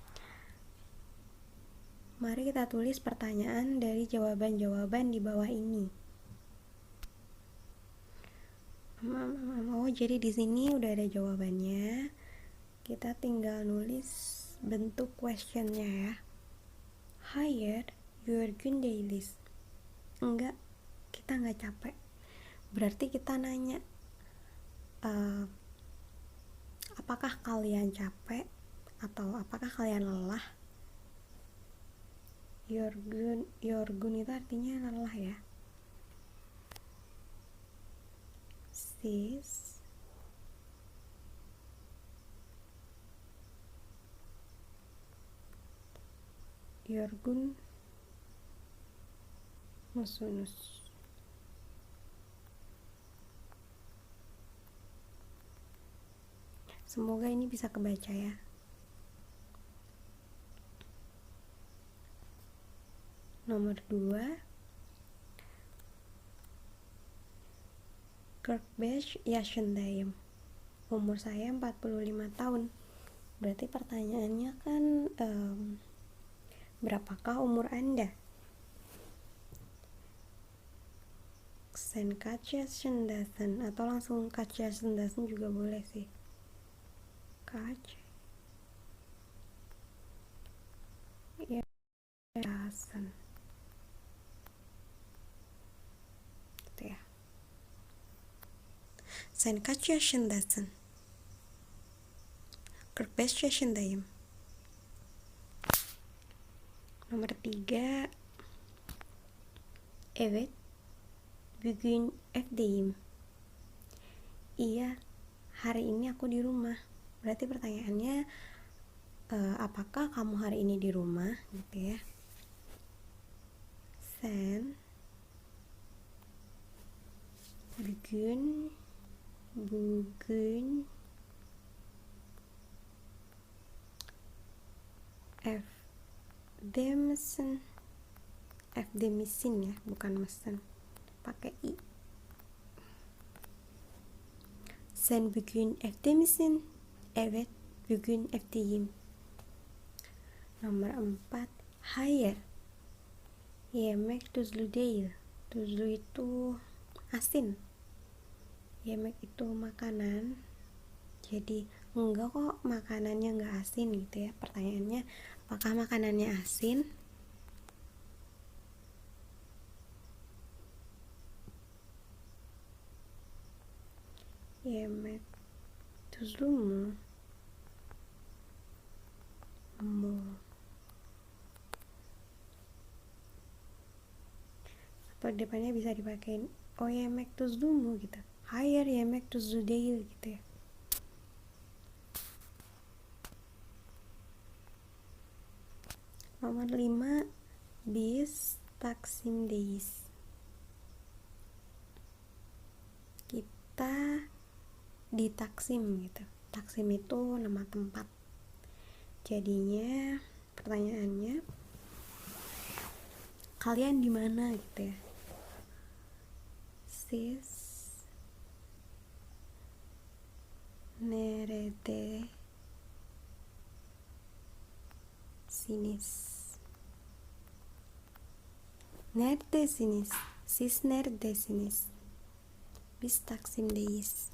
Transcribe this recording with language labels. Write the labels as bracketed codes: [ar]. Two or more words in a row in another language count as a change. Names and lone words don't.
[id] Mari kita tulis pertanyaan dari jawaban-jawaban di bawah ini. Oh, jadi di sini udah ada jawabannya. Kita tinggal nulis bentuk questionnya ya. [tr] Hayır, yorgun değiliz. [id] Enggak, kita nggak capek. Berarti kita nanya, apakah kalian capek atau apakah kalian lelah? Yorgun itu artinya lelah ya. [tr] Sis yorgun musunuz? [id] Semoga ini bisa kebaca ya. Nomor 2. [tr] 45 yaşındayım. [id] Umur saya 45 tahun. Berarti pertanyaannya kan berapakah umur Anda? [tr] Sen kaç yaşındasın? [id] Atau langsung [tr] kaç yaşındasın [id] juga boleh sih. [tr] Kaç yaşındasın? [id] Gitu ya. [tr] Sen kaç yaşındasın? 45 yaşındayım. [id] Nomor 3. [tr] Evet, bugün evdeyim. [id] Iya, hari ini aku di rumah. Berarti pertanyaannya, apakah kamu hari ini di rumah? Gitu ya. [tr] Sen bugün evde misin? [id] mesin ya, bukan mesen, pakai i. [tr] Sen bugün evde misin? Evet, bugün evdeyim. [id] Nomor 4, [tr] hayır. Yemek tuzlu değil. Tuzlu [id] itu asin. Yemek itu makanan. Jadi enggak kok, makanannya enggak asin gitu ya. Pertanyaannya, apakah makanannya asin? [tr] Yemek tuzlu mu? [id] Atau depannya bisa dipakein [tr] oh yemek tuzlu mu [id] gitu. [tr] Hayır yemek tuzlu değil [id] gitu ya. Nomor 5, [tr] biz Taksim'deyiz. [id] Kita di Taksim gitu. Taksim itu nama tempat. Jadinya pertanyaannya, kalian di mana gitu ya. [tr] Siz nerede sinis? Neredesiniz? Siz neredesiniz? Biz Taksim'deyiz.